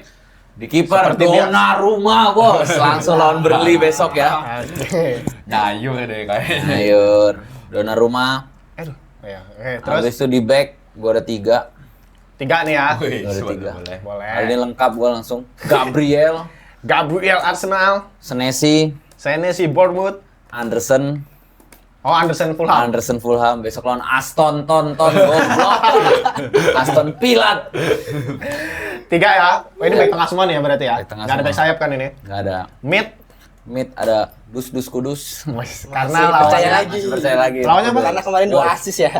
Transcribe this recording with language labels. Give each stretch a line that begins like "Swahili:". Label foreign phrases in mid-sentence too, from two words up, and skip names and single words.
Indonesian: Di kiper Seperti biasa. Donnarumma, Bos. Langsung lawan Burnley besok ya. Nyayur deh kayaknya. Ayur. Donnarumma. Aduh. Ya. Terus Habis itu di back gua ada 3. 3 nih ya. Wih, Ada boleh, 3. boleh. Boleh. Kali ini lengkap gua langsung. Gabriel, Gabriel Arsenal, Senesi, Senesi Bournemouth, Anderson, oh Anderson Fulham. Besok lawan Aston goblok. Aston Pilat. 3 ya. Oh, ini back tengah semua nih ya berarti ya. Back tengah Nggak ada semua. back sayap kan ini. Nggak ada. Mid Ada Dus Kudus. karena percaya lawannya lagi. Masih percaya lagi. Lawannya apa? Karena kemarin 2 assist ya.